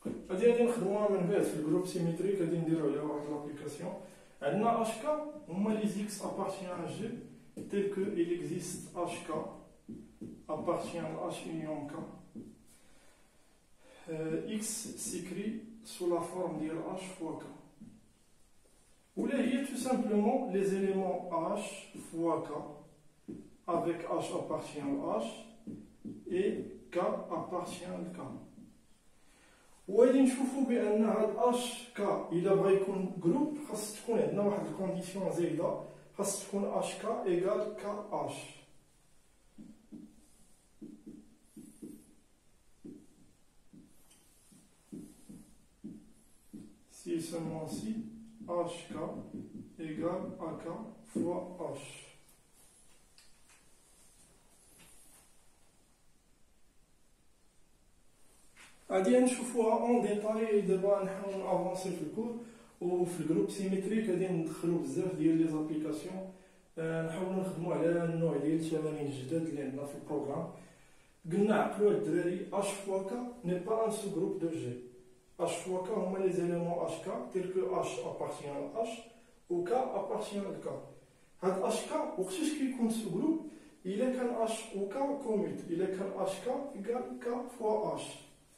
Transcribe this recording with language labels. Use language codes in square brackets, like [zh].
[ar] غادي نخدموها من بعد في الجروب سيميتريك غادي نديرو عليها واحد لابليكاسيون. [fr] عندنا HK هما les X appartient à G tel que il existe HK appartient à H union K. X s'écrit sous la forme de H fois K. Ou là, il y a tout simplement les éléments H fois K avec H appartient à H et K appartient à K. [ar] وغادي نشوفوا بان هاد اش كا الا بغى يكون جروب خاص تكون عندنا واحد الكونديسيون زايده خاص تكون اش كا ايكال كا اش. [fr] Si seulement si HK égale AK fois H. [ar] غادي نشوفوها اون ديتاي دابا نحاول افونسي في الكور وفي الجروب سيميتريك غادي ندخلو بزاف ديال لي زابليكاسيون نحاولو نخدمو على النوع ديال التمارين الجداد اللي عندنا في البروغرام. قلنا عقلوا الدراري [fr] H fois K n'est pas un sous-groupe de G. H fois K هما les éléments HK tels que H appartient à H ou K appartient à K. [ar] هاد HK وقتاش كيكون sous-groupe إلا كان H و K commute إلا كان HK égale K fois H.